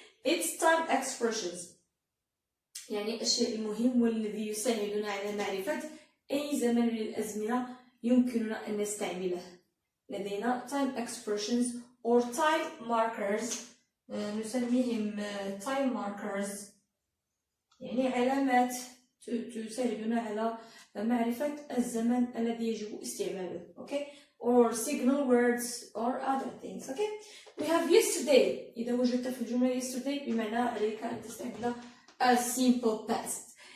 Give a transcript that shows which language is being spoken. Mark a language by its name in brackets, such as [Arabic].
[English] It's time expressions. [Arabic] يعني الشيء المهم والذي يساعدنا على معرفة أي زمن من الأزمنة يمكننا أن نستعمله. لدينا [English] time expressions or time markers. [Arabic] نسميهم [English] time markers. [Arabic] يعني علامات تساعدنا على معرفة الزمن الذي يجب استعماله. [English] Okay, or signal words or other things. Okay, we have yesterday. [Arabic] إذا وجدت في الجملة yesterday بمعنى عليك أن تستعمل a simple past.